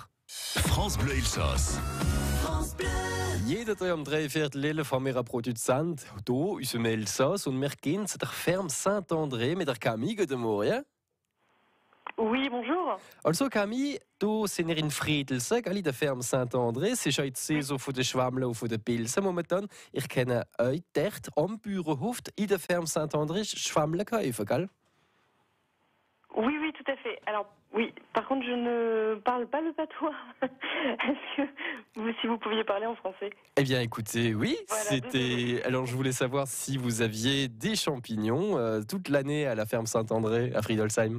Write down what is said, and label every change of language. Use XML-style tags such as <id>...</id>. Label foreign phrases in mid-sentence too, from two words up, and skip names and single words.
<gsw>France Bleu Elsass. Jeder Tag um 3/4 haben wir einen Produzent hier, unserem Elsass, und wir gehen zu der Ferme Saint-André mit der Camille. Guten Morgen. Ja?</gsw> <fr>Oui, bonjour.</fr> <gsw>Also Camille, du sind in Fredelsinn, in der Ferme Saint-André. Es ist heute die Saison von den Schwammeln und von den Pilzen momentan. Ich kenne euch dort am Bauernhof in der Ferme Saint-André Schwammeln kaufen, gell?</gsw> <fr>Oui, oui, tout à fait. Alors, oui, par contre, je ne parle pas le patois. Est-ce que si vous pouviez parler en français? Eh bien, écoutez, oui, Voilà, c'était... Alors, je voulais savoir si vous aviez des champignons toute l'année à la ferme Saint-André, à Friedolsheim.</fr>